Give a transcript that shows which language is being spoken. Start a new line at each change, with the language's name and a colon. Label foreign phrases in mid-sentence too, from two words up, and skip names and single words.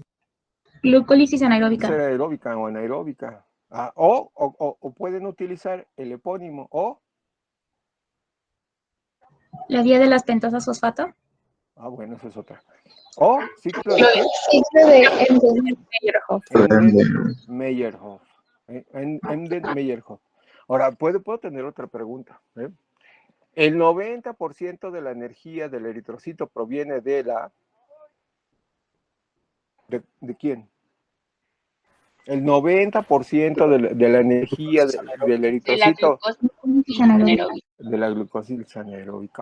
Spanish: Glucólisis anaeróbica. ¿Será aeróbica o anaeróbica? O pueden utilizar el epónimo, o... La vía de las pentosas fosfato. Bueno, esa es otra. O ciclo de qué? Ciclo de Embden-Meyerhof. Embden-Meyerhof. Embden-Meyerhof. Ahora, puedo tener otra pregunta. El 90% de la energía del eritrocito proviene de la... ¿De quién? El 90% de la energía del eritrocito de la glucólisis anaeróbica.